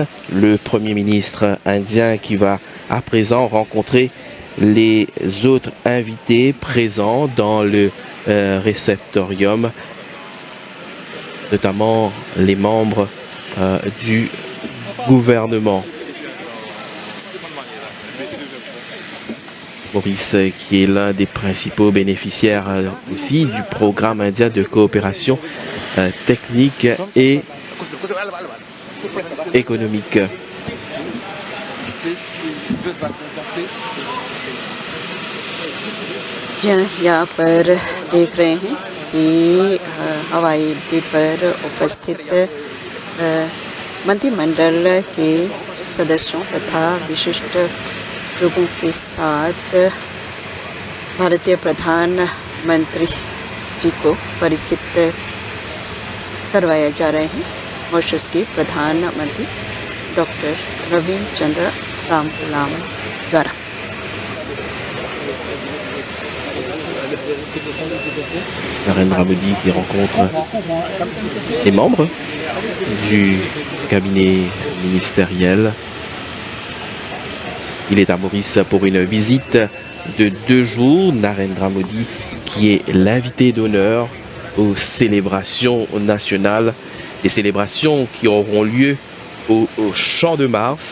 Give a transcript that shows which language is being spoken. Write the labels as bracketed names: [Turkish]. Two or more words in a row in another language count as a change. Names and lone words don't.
[French] Le Premier ministre indien qui va à présent rencontrer les autres invités présents dans le réceptorium, notamment les membres du gouvernement. Maurice, qui est l'un des principaux bénéficiaires aussi du programme indien de coopération technique et économique. [Hindi] यहाँ पर देख रहे हैं कि हवाई अड्डे पर उपस्थित मंत्रिमंडल के सदस्यों तथा विशिष्ट लोगों के साथ भारतीय प्रधानमंत्री जी को परिचित करवाया जा रहे हैं। मॉरिशस के प्रधानमंत्री डॉक्टर नवीन चंद्र रामगुलाम द्वारा। [French] Narendra Modi qui rencontre les membres du cabinet ministériel. Il est à Maurice pour une visite de 2 jours. Narendra Modi qui est l'invité d'honneur aux célébrations nationales, des célébrations qui auront lieu au Champ de Mars.